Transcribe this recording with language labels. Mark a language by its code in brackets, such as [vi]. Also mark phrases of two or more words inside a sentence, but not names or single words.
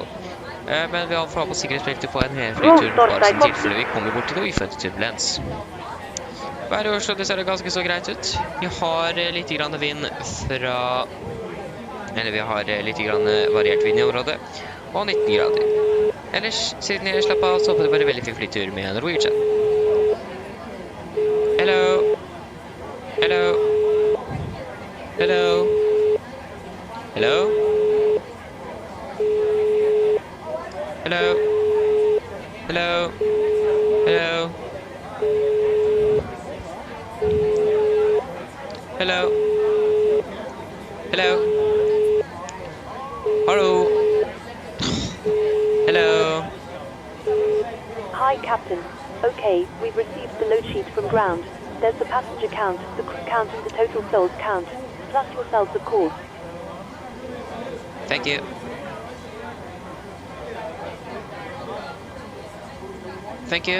[no] Men vi har fra på sikkerhetsbeltet på en hel flytur, bare som tilfelle vi kommer bort til noe uforventet turbulens. Været i Oslo, det ser ganske så greit ut. Vi har litt grann vind fra... Eller vi har litt grann variert vind i området, og 19 grader. Ellers, siden jeg slapp av, så håper det bare veldig fin flytur med Norwegian. [en] Hello. Hello. Hello. Hello. Hello. Hello. Hello. Hello. Hello. Hello. Hello. Hi, Captain. Okay, we've received the load sheet from ground. There's the passenger count, the crew count, and the total souls count, plus yourselves, of course. Thank you. Thank you.